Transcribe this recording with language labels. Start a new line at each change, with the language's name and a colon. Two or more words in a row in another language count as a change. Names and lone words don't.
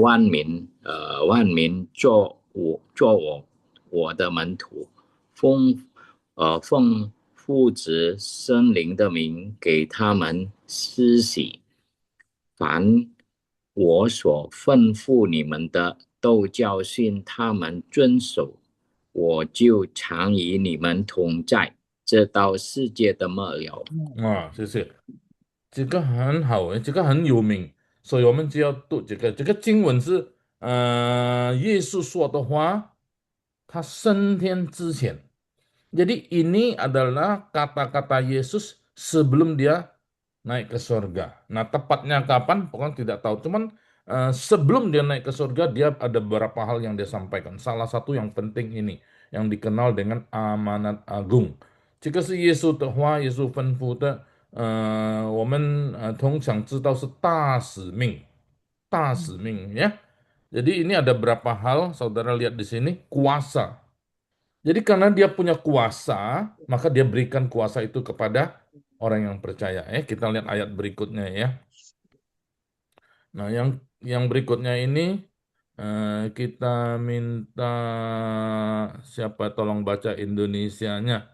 Chinese: 万民做我的门徒，奉父子圣灵的名给他们施洗，凡我所吩咐你们的，都教训他们遵守，我就常与你们同在，直到世界的末了。” 啊，谢谢。这个很好诶，这个很有名，所以我们就要读这个。这个经文是耶稣说的话，他升天之前。
Indonesian: Jadi ini adalah kata-kata Yesus sebelum dia naik ke surga. Nah, tepatnya kapan? Pokoknya tidak tahu. Cuman sebelum dia naik ke surga, dia ada beberapa hal yang dia sampaikan. Salah satu yang penting ini, yang dikenal dengan amanat agung.
Chinese: 这个是耶稣的话，耶稣吩咐的。我们通常知道是大使命，大使命 ya.
Indonesian: Jadi ini ada berapa hal, saudara lihat di sini, kuasa. Jadi karena dia punya kuasa, maka dia berikan kuasa itu kepada orang yang percaya. Kita lihat ayat berikutnya ya. Nah, yang berikutnya ini kita minta siapa tolong baca Indonesianya.